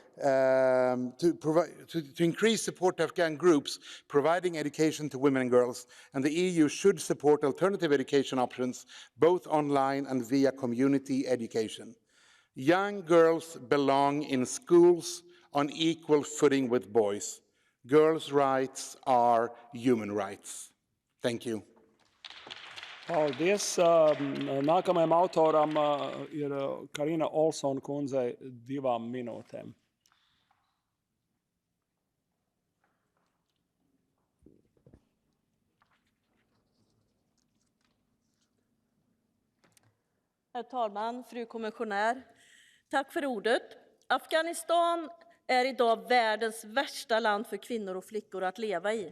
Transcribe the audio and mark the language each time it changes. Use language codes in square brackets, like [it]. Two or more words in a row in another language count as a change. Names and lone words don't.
[en] To increase support to Afghan groups providing education to women and girls, and the EU should support alternative education options, both online and via community education. Young girls belong in schools on equal footing with boys. Girls' rights are human rights. Thank you. [lv] Paldies. Nākamajam autoram ir Karina Olson kundzei 2 minūtēm. [sv] Herr talman, fru kommissionär, tack för ordet. Afghanistan är idag världens värsta land för kvinnor och flickor att leva i.